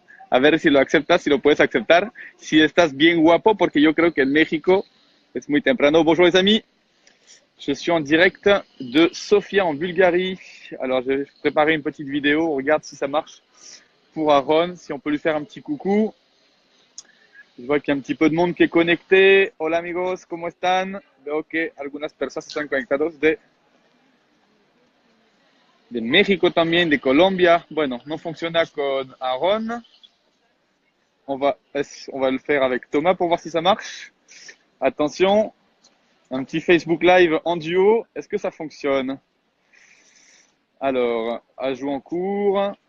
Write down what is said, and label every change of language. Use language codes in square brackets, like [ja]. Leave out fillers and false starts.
[es] A ver si lo aceptas, si lo puedes aceptar. Si estás bien guapo, porque yo creo que en México es muy temprano. [fr] Bonjour les amis. Je suis en direct de Sofia en Bulgarie. Alors, j'ai préparé une petite vidéo. On regarde si ça marche pour Aaron. Si on peut lui faire un petit coucou. Je vois qu'il y a un petit peu de monde qui est connecté. [es] Hola amigos, ¿cómo están? Veo que algunas personas están conectados de México también, de Colombia. Bueno, no funciona con Aaron. [fr] On va le faire avec Thomas pour voir si ça marche. Attention, un petit Facebook Live en duo. Est-ce que ça fonctionne? Alors, ajout en cours.